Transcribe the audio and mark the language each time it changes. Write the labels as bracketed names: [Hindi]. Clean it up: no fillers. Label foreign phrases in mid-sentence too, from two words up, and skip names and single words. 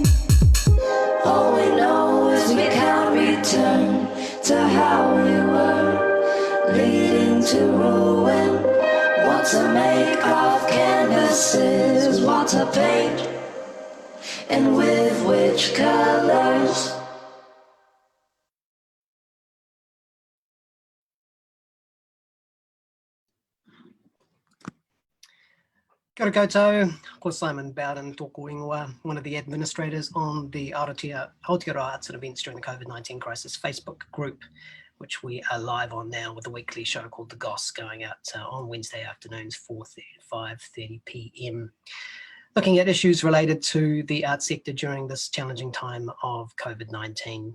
[English] All we know is we can't return to how we were, leading to ruin. What to make of canvases? What to paint, and with which colors? [Māori] Kia ora koutou, ko Simon Bowden tōku ingoa, [English] one of the administrators on the Aotearoa Arts and Events during the COVID-19 crisis Facebook group, which we are live on now with a weekly show called the Goss going out on Wednesday afternoons, 5:30 p.m. Looking at issues related to the arts sector during this challenging time of COVID-19.